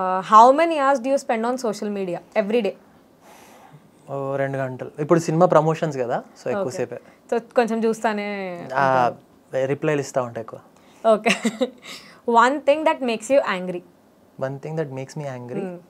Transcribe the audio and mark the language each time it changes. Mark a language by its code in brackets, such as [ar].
[en] How many hours do you spend on social media every day? [te] 2 గంటలు. ఇప్పుడు cinema promotions కదా, so ఎక్కువసేపే. So కొంచెం చూస్తానే రిప్లైలు ఇస్తా ఉంటా ఎక్కువ. [en] Okay. One thing that makes you angry? One thing that makes me angry?